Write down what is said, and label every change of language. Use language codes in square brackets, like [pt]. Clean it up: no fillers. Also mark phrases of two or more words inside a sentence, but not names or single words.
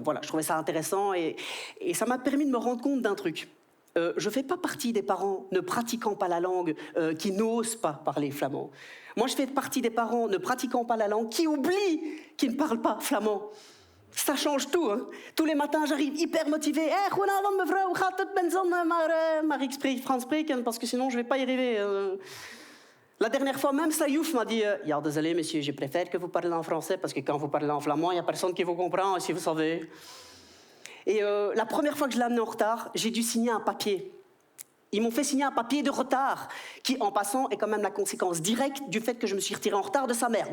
[fr] Voilà, je trouvais ça intéressant et ça m'a permis de me rendre compte d'un truc. Je ne fais pas partie des parents ne pratiquant pas la langue qui n'osent pas parler flamand. Moi, je fais partie des parents ne pratiquant pas la langue qui oublient qu'ils ne parlent pas flamand. Ça change tout. Hein. Tous les matins, j'arrive hyper motivée. [nl] Hey, goedenavond mevrouw, gaat het met zon? Maar ik spreek Frans spreken, [fr] parce que sinon, je ne vais pas y arriver. La dernière fois, même Sayouf m'a dit ja, désolé, monsieur, je préfère que vous parlez en français, parce que quand vous parlez en flamand, il n'y a personne qui vous comprend, si vous savez. Et la première fois que je l'ai amené en retard, j'ai dû signer un papier. Ils m'ont fait signer un papier de retard, qui, en passant, est quand même la conséquence directe du fait que je me suis retiré en retard de sa mère.